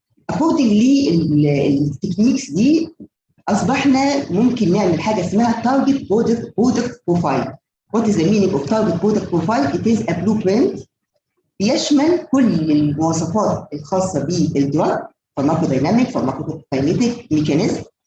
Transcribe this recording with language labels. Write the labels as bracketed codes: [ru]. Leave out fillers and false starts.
[ar] according للتكنيكس دي اصبحنا ممكن نعمل حاجه اسمها target product profile. [en] What is the meaning of target product profile? [ar] It is a blueprint بيشمل كل المواصفات الخاصه بالدراج، فارماكودايناميك، فارماكوكاينيتيك، ميكانيزم.